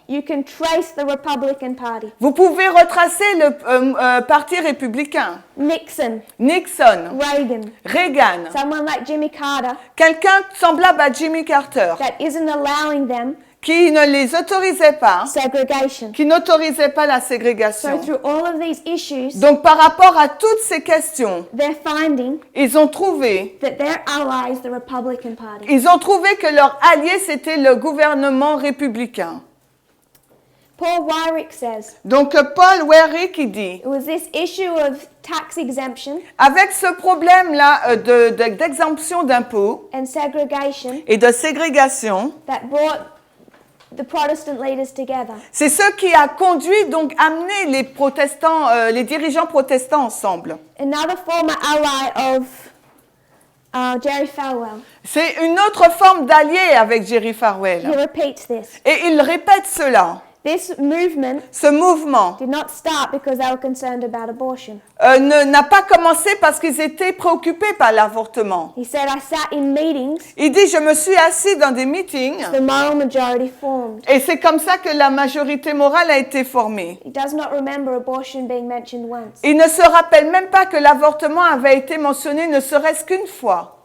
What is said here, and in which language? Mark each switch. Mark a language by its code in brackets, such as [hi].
[en] you can trace the Republican Party. [fr] vous pouvez retracer le Parti républicain, [en] Nixon, [fr] Nixon, [en] Reagan, [fr] Reagan, [en] someone like Jimmy Carter [fr] quelqu'un semblable à Jimmy Carter, [en] that isn't allowing them [fr] qui ne les autorisait pas, [en] segregation. [fr] qui n'autorisait pas la [en] So [fr] ségrégation. [en] through all of these issues, [fr] Donc par rapport à toutes ces questions, [en] they're finding [fr] ils ont trouvé [en] that their ally is the Republican Party. [fr] que leur allié c'était le gouvernement républicain. [en] Paul Weyrich says, [fr] Donc Paul Weyrich qui dit, [en] it was this issue of tax exemption [fr] avec ce problème-là d'exemption d'impôts [en] and segregation [fr] et de ségrégation, [en] that brought the Protestant leaders together. [fr] c'est ce qui a conduit, donc amené les protestants, les dirigeants protestants ensemble. [en] Another former ally of Jerry Falwell, [fr] C'est une autre forme d'allié avec Jerry [en] he [fr] Falwell. [en] repeats this. [fr] Et il répète cela. [en] This movement [fr] Ce mouvement [en] did not start because they were concerned about abortion. [fr] n'a pas commencé parce qu'ils étaient préoccupés par l'avortement. [en] He said, I sat in meetings, [fr] Il dit, je me suis assis dans des meetings [en] the moral majority formed. [fr] et c'est comme ça que la majorité morale a été formée. [en] He does not remember abortion being mentioned once. [fr] Il ne se rappelle même pas que l'avortement avait été mentionné ne serait-ce qu'une fois.